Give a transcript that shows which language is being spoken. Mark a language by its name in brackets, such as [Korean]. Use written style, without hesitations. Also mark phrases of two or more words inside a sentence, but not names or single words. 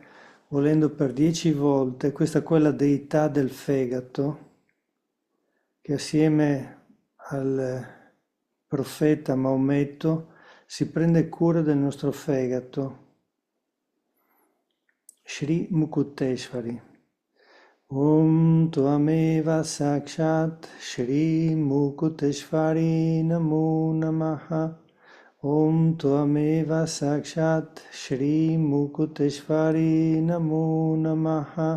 [Italian] volendo per 10 volte, questa è quella deità del fegato che assieme al profeta Maometto si prende cura del nostro fegato. Shri Mukuteshvari. [Sanskrit] Om Tvameva Sakshat Shri Mukuteshvari Namo Namaha. Om Tvameva Sakshat Shri Mukuteshvari Namo Namaha.